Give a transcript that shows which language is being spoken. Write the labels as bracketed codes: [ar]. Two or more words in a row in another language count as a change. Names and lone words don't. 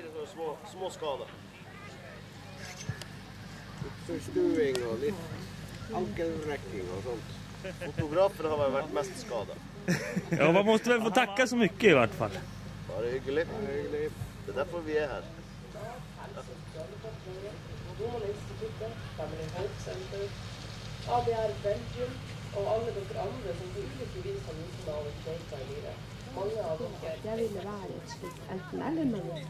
[no] små skader. Litt forstuing og litt ankelrekking og sånt. Fotografer har vært mest skadet. Ja, [sv] man måste väl få tacka så mycket i vart fall. [no] Bare hyggelig. Det er derfor vi er her. ABR Belgium og alle dere andre som på ulike vis har nytt av å kjøpe i livet. Mange av dere. Jeg ville være et slikt enten-eller-menneske.